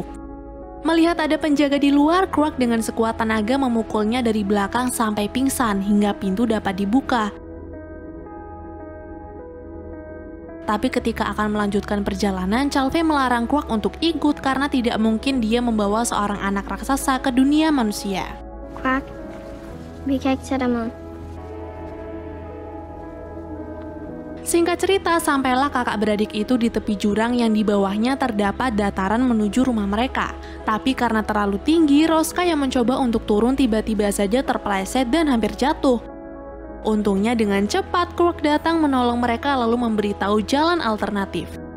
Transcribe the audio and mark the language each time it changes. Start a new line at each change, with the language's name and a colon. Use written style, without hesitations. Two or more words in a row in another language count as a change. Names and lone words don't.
Indonesian: Melihat ada penjaga di luar, Quack dengan sekuat tenaga memukulnya dari belakang sampai pingsan hingga pintu dapat dibuka. Tapi ketika akan melanjutkan perjalanan, Calvé melarang Quack untuk ikut karena tidak mungkin dia membawa seorang anak raksasa ke dunia manusia.
Danish: Quack, vi kan ikke tage dig med.
Indonesian: Singkat cerita, sampailah kakak beradik itu di tepi jurang yang di bawahnya terdapat dataran menuju rumah mereka. Tapi karena terlalu tinggi, Roska yang mencoba untuk turun tiba-tiba saja terpeleset dan hampir jatuh. Untungnya dengan cepat, Quack datang menolong mereka lalu memberitahu jalan alternatif.